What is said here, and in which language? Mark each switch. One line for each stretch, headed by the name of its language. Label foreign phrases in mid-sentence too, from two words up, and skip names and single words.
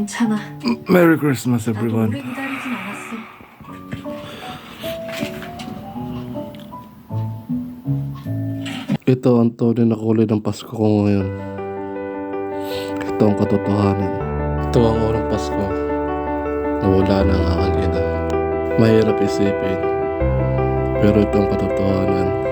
Korean: 괜찮아.
English: Merry Christmas,
Korean: 나도
English: everyone.
Korean: 오래 기다리진 않았어.
Filipino: Ito ang tunay na kulay ng Pasko ko ngayon. Ito ang katotohanan. Ito ang unang Pasko na wala na ang aking ina. Mahirap isipin, pero ito ang katotohanan.